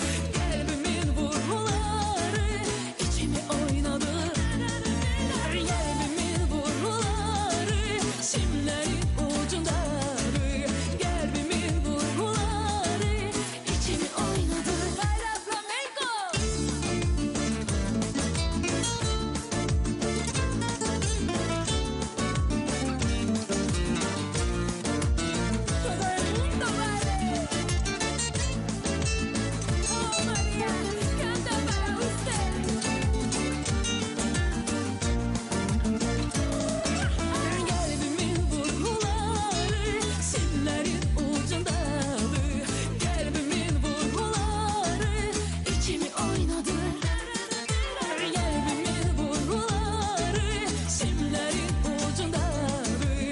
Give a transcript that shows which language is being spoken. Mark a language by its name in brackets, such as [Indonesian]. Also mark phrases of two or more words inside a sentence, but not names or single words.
[Azerbaijani] Qəlbimin vurğuları içimi oynadı. Qəlbimin vurğuları simlərin ucundadır. Qəlbimin vurğuları içimi oynadı. [Spanish] Bayra flamenco. Todo el mundo baile. Oh María, canta para usted. [Azerbaijani] Qəlbimin vurğuları simlərin ucundadır. Qəlbimin vurğuları içimi oynadı. Qəlbimin vurğuları simlərin ucundadır.